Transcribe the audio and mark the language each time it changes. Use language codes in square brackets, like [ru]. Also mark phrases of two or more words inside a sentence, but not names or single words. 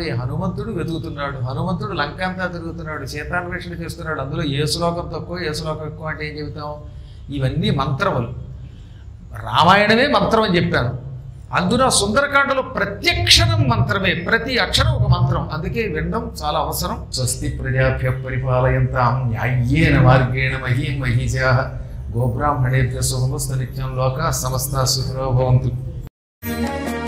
[te] హనుమంతుడు వెతుకుతున్నాడు, హనుమంతుడు లంకంతా తిరుగుతున్నాడు, సీతాన్వేషణ చేస్తున్నాడు. అందులో ఏ శ్లోకం తక్కువ ఏ శ్లోకం ఎక్కువ అంటే ఏం చెబుతాం? ఇవన్నీ మంత్రములు. రామాయణమే మంత్రం అని చెప్పాను. అందున సుందరకాండలో ప్రత్యక్షరం మంత్రమే, ప్రతి అక్షరం ఒక మంత్రం. అందుకే వినడం చాలా అవసరం. [sa] స్వస్తి ప్రజాభ్య పరిపాలయంతాం న్యాయ్యేన మార్గేణ మహీం మహీజాః గోబ్రాహ్మణేభ్యः శుభమస్తు నిత్యం లోకాః సమస్తాః సుఖినో భవంతు.